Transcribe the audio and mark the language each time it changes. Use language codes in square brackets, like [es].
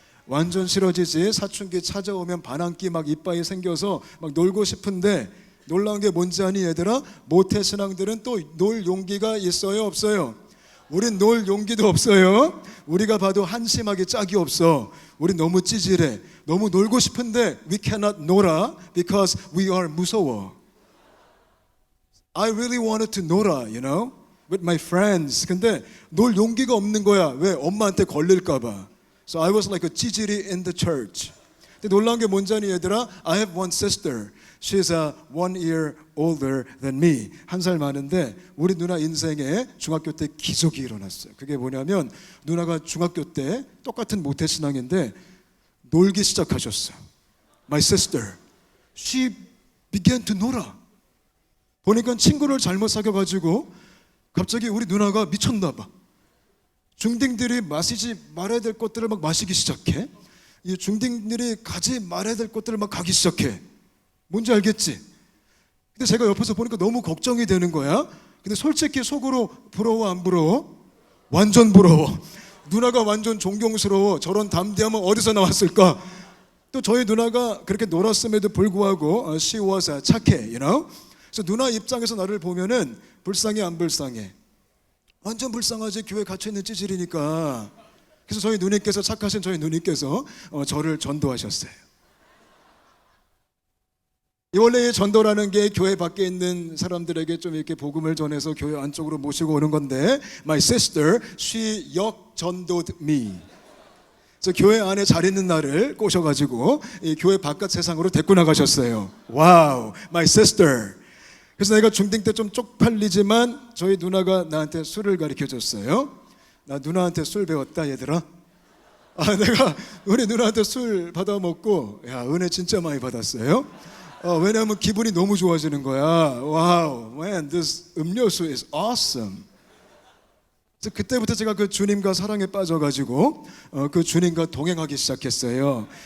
[ko] 완전 싫어지지. 사춘기 찾아오면 반항기 막 이빠이 생겨서 막 놀고 싶은데 놀라운 게 뭔지 아니 얘들아? 모태신앙들은 또 놀 용기가 있어요 없어요? 우린 놀 용기도 없어요. 우리가 봐도 한심하게 짝이 없어. 우린 너무 찌질해. 너무 놀고 싶은데 [en] we cannot 놀아 because we are 무서워. I really wanted to 놀아, you know, with my friends. [ko] 근데 놀 용기가 없는 거야. 왜? 엄마한테 걸릴까 봐. [en] So I was like a 찌질이 in the church. [ko] 근데 놀라운 게 뭔지 아니 얘들아? [en] I have one sister. She's 1 year older than me. [ko] 1살 많은데 우리 누나 인생에 중학교 때 기적이 일어났어요. 그게 뭐냐면 누나가 중학교 때 똑같은 모태신앙인데 놀기 시작하셨어. [en] My sister, she began to 놀아. [ko] 보니까 친구를 잘못 사귀어가지고 갑자기 우리 누나가 미쳤나 봐. 중딩들이 마시지 말아야 될 것들을 막 마시기 시작해. 이 중딩들이 가지 말아야 될 것들을 막 가기 시작해. 뭔지 알겠지? 근데 제가 옆에서 보니까 너무 걱정이 되는 거야. 근데 솔직히 속으로 부러워 안 부러워? 완전 부러워. 누나가 완전 존경스러워. 저런 담대함은 어디서 나왔을까? 또 저희 누나가 그렇게 놀았음에도 불구하고 [en] she was [ko] 착해, [en] you know? [ko] 그래서 누나 입장에서 나를 보면은 불쌍해 안 불쌍해? 완전 불쌍하지. 교회 갇혀있는 찌질이니까. 그래서 저희 누님께서, 착하신 저희 누님께서 저를 전도하셨어요. 원래 이 전도라는 게 교회 밖에 있는 사람들에게 좀 이렇게 복음을 전해서 교회 안쪽으로 모시고 오는 건데, [en] My sister, she 역전도ed me. [ko] 그래서 교회 안에 잘 있는 나를 꼬셔가지고 이 교회 바깥 세상으로 데리고 나가셨어요. [en] 와우, my sister. [ko] 그래서 내가 중딩 때 좀 쪽팔리지만 저희 누나가 나한테 술을 가르쳐줬어요. 나 누나한테 술 배웠다 얘들아. 내가 우리 누나한테 술 받아 먹고 야 은혜 진짜 많이 받았어요. 왜냐하면 기분이 너무 좋아지는 거야. [en] 와우, man, this 음료수 is awesome. [ko] 그래서 그때부터 제가 그 주님과 사랑에 빠져가지고 그 주님과 동행하기 시작했어요.